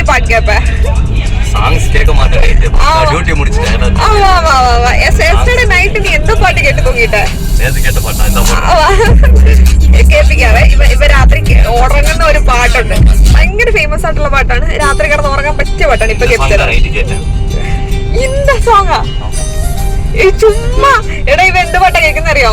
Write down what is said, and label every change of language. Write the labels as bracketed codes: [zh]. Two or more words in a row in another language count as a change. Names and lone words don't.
[ta] கேப்ப? சாங்ஸ் கேட்க மாட்டேன். டியூட்டி முடிச்சிட்டேன். [en] yesterday night [ta] நீ எந்த பாட்டு கேட்டு தூங்கிட்ட? [ml] നേരത്തെ കേട്ട പാട്ടാ എന്താ പാട്ട് കേൾപ്പിക്കാവേ. ഇവ രാത്രി ഉറങ്ങുന്ന ഒരു പാട്ടുണ്ട്, ഭയങ്കര ഫേമസ് ആയിട്ടുള്ള പാട്ടാണ്, രാത്രി കിടന്ന് ഉറങ്ങാൻ പറ്റിയ പാട്ടാണ്. ഇപ്പൊ കേൾപ്പിച്ചത് എന്താ സോങ്ങാ? ചുമ്മാ എടാ ഇവ എന്ത് പാട്ടാ കേൾക്കുന്നറിയോ?